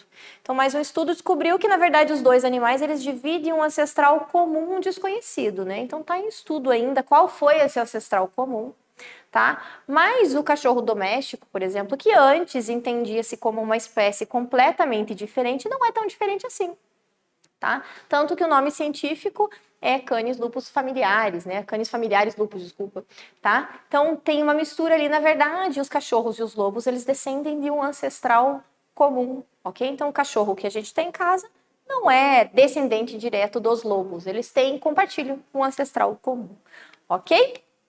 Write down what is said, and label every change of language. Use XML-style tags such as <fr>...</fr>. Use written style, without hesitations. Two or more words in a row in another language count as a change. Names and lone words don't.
<pt>Então, mais um estudo descobriu que, na verdade, os dois animais, eles dividem um ancestral comum desconhecido, Então, está em estudo ainda qual foi esse ancestral comum, tá? Mas o cachorro doméstico, por exemplo, que antes entendia-se como uma espécie completamente diferente, não é tão diferente assim, tá? Tanto que o nome científico é Canis lupus familiaris, Canis familiaris lupus, desculpa, tá? Então tem uma mistura ali, na verdade, os cachorros e os lobos, eles descendem de um ancestral comum, ok? Então o cachorro que a gente tem em casa não é descendente direto dos lobos, eles compartilham um ancestral comum, ok?</pt>